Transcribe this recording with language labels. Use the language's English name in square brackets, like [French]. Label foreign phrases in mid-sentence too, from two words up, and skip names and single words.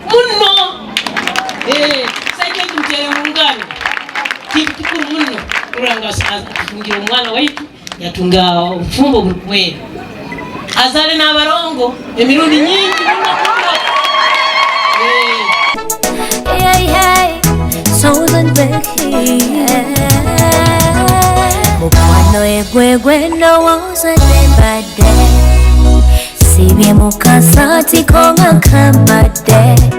[Tooro] saike tumtere mungano kikuru muno kuranga atungira omwana waitu yatunga obufumbo buli azale n'abarongo emirundi nyingi [Ganda] mukwano egwegwe ndowooza nembadde sibye mukasati konga kambadde